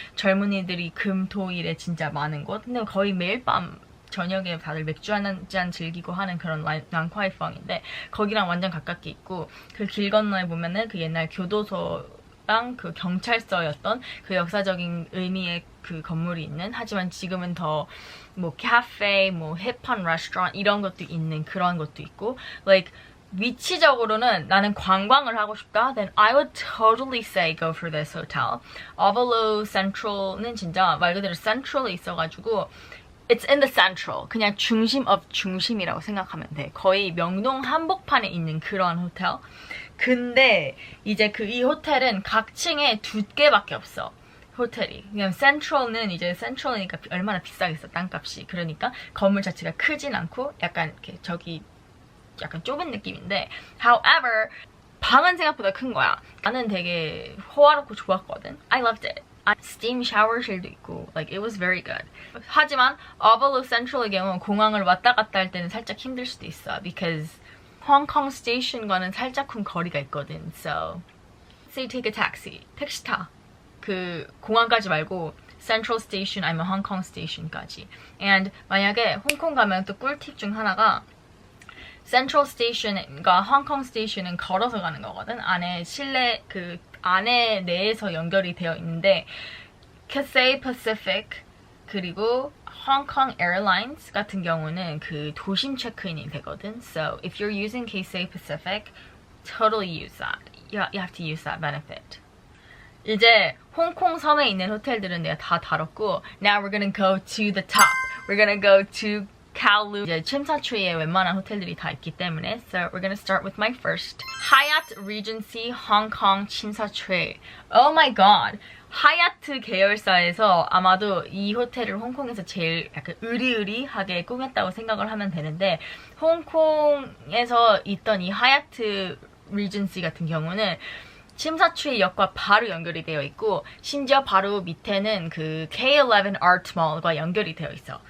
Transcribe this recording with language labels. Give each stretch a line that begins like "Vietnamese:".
Korean: 젊은이들이 금토일에 진짜 많은 곳. 근데 거의 매일 밤 저녁에 다들 맥주 한 잔 즐기고 하는 그런 랑콰이펑인데 거기랑 완전 가깝게 있고 그 길 건너에 보면은 그 옛날 교도소랑 그 경찰서였던 그 역사적인 의미의 그 건물이 있는 하지만 지금은 더 뭐 카페, 뭐 힙한 레스토랑 이런 것도 있는 그런 것도 있고 like 위치적으로는 나는 관광을 하고 싶다
English: then I would totally say go for this hotel.
Korean: Avalo Central는 진짜 말 그대로 central에 있어가지고
English: It's in the central.
Korean: 그냥 중심 of 중심이라고 생각하면 돼. 거의 명동 한복판에 있는 그런 호텔. 근데 이제 이 호텔은 각 층에 2개밖에 없어. 호텔이. 그냥 센트럴은 이제 센트럴이니까 얼마나 비싸겠어 땅값이. 그러니까 건물 자체가 크진 않고 약간 이렇게 약간 좁은 느낌인데 however 방은 생각보다 큰 거야. 나는 되게 호화롭고 좋았거든.
English: I loved it.
Korean: 스팀 샤워실도 있고
English: like it was very good.
Korean: 하지만 Avalo Central의 경우 공항을 왔다 갔다 할 때는 살짝 힘들 수도 있어 because Hong Kong Station과는 살짝쿵 거리가 있거든.
English: So say take a taxi.
Korean: 택시 타. 그 공항까지 말고 Central Station 아니면 Hong Kong Station까지. And 만약에 홍콩 가면 또 꿀팁 중 하나가 Central Station과 Hong Kong Station은 걸어서 가는 거거든. 안에 실내 그 안에 내에서 연결이 되어 있는데 Cathay Pacific 그리고 Hong Kong Airlines 같은 경우는 그 도심 체크인이 되거든.
English: So if you're using Cathay Pacific, totally use that. You have to use that benefit.
Korean: 이제 홍콩 섬에 있는 호텔들은 내가 다 다뤘고
English: Now we're gonna go to the top. We're gonna go to Kowloon.
Korean: 이제 침사추이에 웬만한 호텔들이 다 있기 때문에
English: So we're gonna start with my first Hyatt Regency Hong Kong 침사추이. Oh my god.
Korean: 하얏트 계열사에서 아마도 이 호텔을 홍콩에서 제일 약간 으리으리하게 꾸몄다고 생각을 하면 되는데 홍콩에서 있던 이 하얏트 리전시 같은 경우는 침사추이 역과 바로 연결이 되어 있고 심지어 바로 밑에는 그 K11 Art Mall과 연결이 되어 있어.